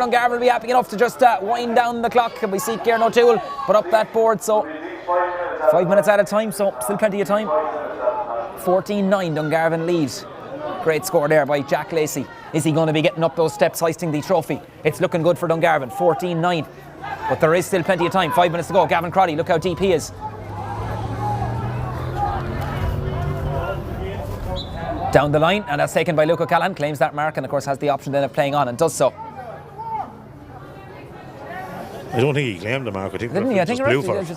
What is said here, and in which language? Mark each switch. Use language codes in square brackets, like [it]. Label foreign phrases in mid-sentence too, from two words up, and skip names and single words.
[en] Dungarvan will be happy enough to just wind down the clock, and we see Kieran O'Toole put up that board, so 5 minutes at a time, so still plenty of time. 14-9 Dungarvan leads. Great score there by Jack Lacey. Is he going to be getting up those steps, hoisting the trophy? It's looking good for Dungarvan, 14-9, but there is still plenty of time. 5 minutes to go. Gavin Crotty, look how deep he is. Down the line, and that's taken by Luke O'Callaghan, claims that mark, and of course has the option then of playing on, and does so. I don't think he claimed the mark. I think didn't he? I think blew for it.